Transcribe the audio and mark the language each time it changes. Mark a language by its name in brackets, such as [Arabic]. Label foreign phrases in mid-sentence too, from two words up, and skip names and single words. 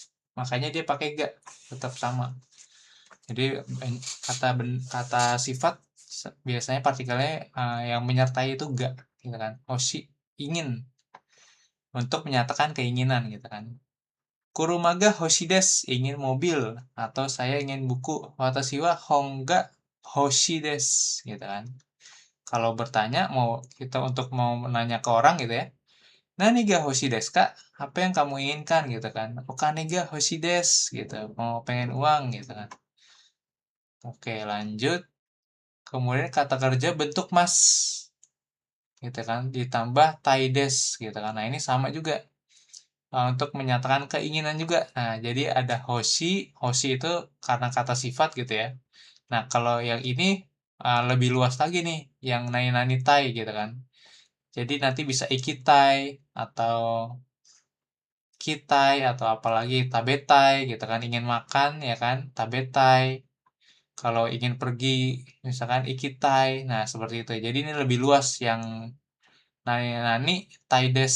[Indonesian] Makanya dia pakai ga, tetap sama. Jadi kata sifat biasanya partikelnya yang menyertai itu ga, gitu kan. Hoshi ingin, untuk menyatakan keinginan gitu kan. [Japanese] 車が欲しいです, [Indonesian] ingin mobil, atau saya ingin buku. [Japanese] 私は本が欲しいです, [Indonesian] gitu kan. Kalau bertanya mau menanya ke orang gitu ya. [Japanese] 何が欲しいですか? [Indonesian] Apa yang kamu inginkan gitu kan. [Japanese] お金が欲しいです gitu. [Indonesian] Mau pengen uang gitu kan. Oke, lanjut. Kemudian kata kerja bentuk mas, gitu kan, ditambah taides gitu kan. Nah, ini sama juga untuk menyatakan keinginan juga. Nah, jadi ada hoshi itu karena kata sifat gitu ya. Nah, kalau yang ini lebih luas lagi nih, yang [Japanese] 何々たい [Indonesian] gitu kan. Jadi nanti bisa ikitai atau kitai atau apalagi tabetai gitu kan, ingin makan ya kan, tabetai. Kalau ingin pergi misalkan ikitai. Nah, seperti itu. Jadi ini lebih luas yang [Japanese] 何たいです.